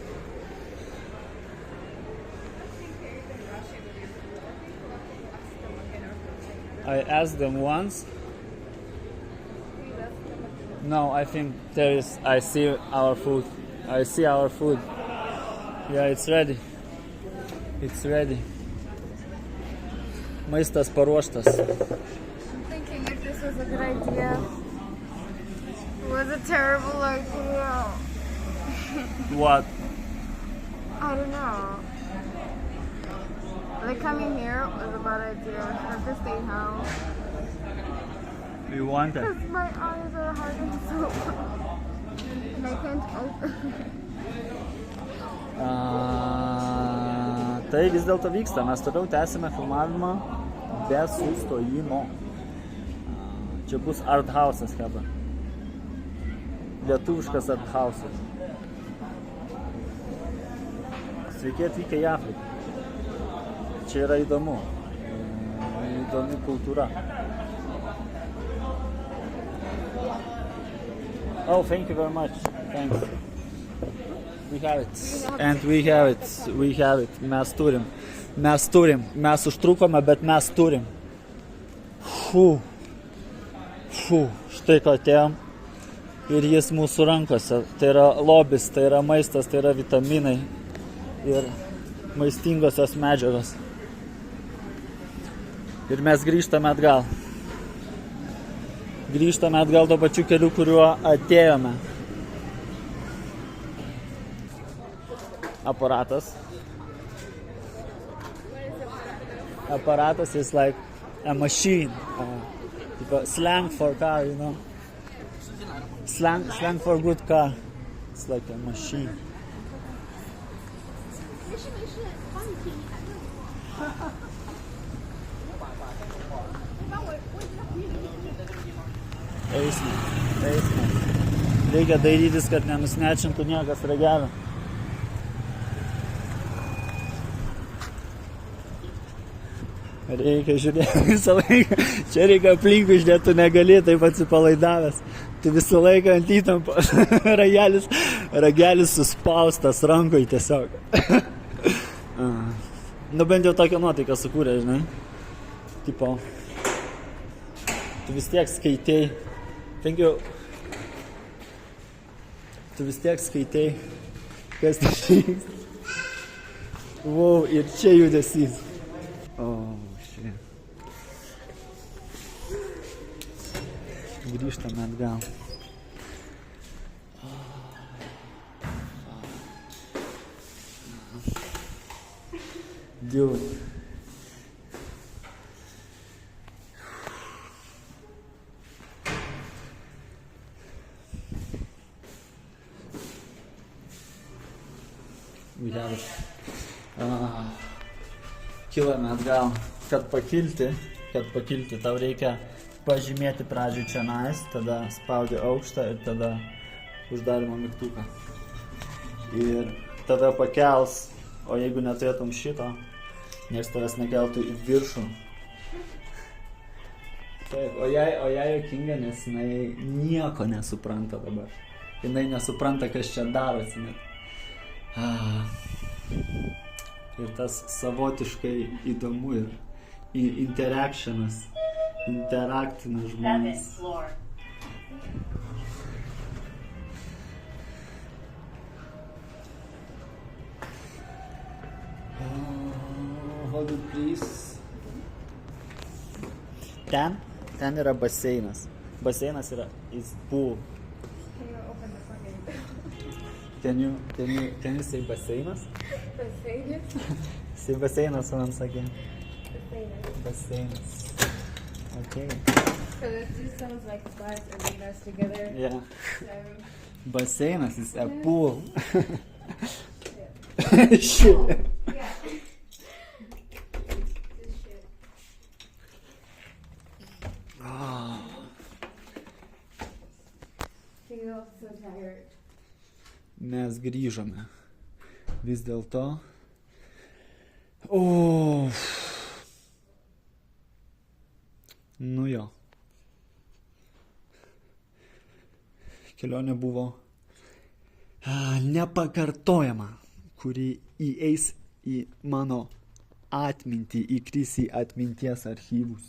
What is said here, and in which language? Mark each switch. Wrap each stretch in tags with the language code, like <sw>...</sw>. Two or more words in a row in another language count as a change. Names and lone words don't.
<en>I asked them once. No, I think there is. I see our food. I see our food. Yeah, it's ready. It's ready.</en> <lt>Maistas paruoštas.</lt> <en>I'm thinking if this was a good idea. It was a terrible idea. What? I don't know. Like coming here was a bad idea. I have to stay home. You want it? Because my eyes are hurting so much. And I can't open.</en> <lt>Tai vis dėlto vyksta. Mes toliau tęsime filmavimą be sustojimo. Čia bus</lt> <en>art house'as,</en> <lt>Heba. Lietuviškas</lt> <en>art house'as.</en> <lt>Sveiki atvykę į Afriką. Čia yra įdomu. Įdomi kultūra.</lt> <en>Oh, thank you very much. Thanks. We have it. And we have it. We have it.</en> <lt>Mes turim. Mes turim. Mes užtrukome, bet mes turim. Fū. Štai ko atėjom. Ir jis mūsų rankose. Tai yra lobis, tai yra maistas, tai yra vitaminai. Ir maistingosios medžiagos. Ir mes grįžtame atgal. Grįžtame atgal to pačiu keliu, kuriuo atėjome. Aparatas.</lt> <en>Apparatus is like a machine. Slang for car, you know. Slang for good car. It's like a machine.</en> <lt>Eisme. Reikia dairytis, kad nenusnečintų niekas ragelio. Reikia žiūrėti visą laiką. Čia reikia aplinkui žiūrėti, tu negali taip atsipalaidavęs. Tu visą laiką ant įtampos. Ragelis suspaustas rankoj tiesiog. Nu bent jau tokią nuotaiką sukūrė, žinai. Tipo, tu vis tiek skaitei.</lt> <en>Thank you.</en> <lt>Tu vis tiek skaitei, kas tai vyksta. Wow, ir čia judesys.</lt> <en>Oh, shit.</en> <lt>Grįžtame atgal.</lt> <en>Dude. We have it.</en> <lt>Kilame atgal. Kad pakilti, tau reikia pažymėti pradžioj čionais, tada spaudi aukštą ir tada uždarimo mygtuką. Ir tada pakels, o jeigu neturėtum šito, nieks tavęs nekeltų į viršų. Taip, o jai juokinga, nes jinai nieko nesupranta dabar. Jinai nesupranta, kas čia darosi net. Ir tas savotiškai įdomu ir interaktinas žmonės.</lt> <en>Hold it, please.</en> <lt>Ten yra baseinas. Baseinas yra</lt> <en>is pool. Can you say baseinas?</en> <lt>Baseinas?</lt> <en>Say baseinas once again.</en> <lt>Baseinas. Baseinas.</lt> <en>Okay. So this just sounds like bus arenas together. Yeah. So, Baseinas is a pool. Shit. Feel so tired.</en> <lt>Mes grįžome. Vis dėlto. O. Nu jo. Kelionė buvo nepakartojama, kuri įeis į mano atmintį, įkris į atminties archyvus.</lt>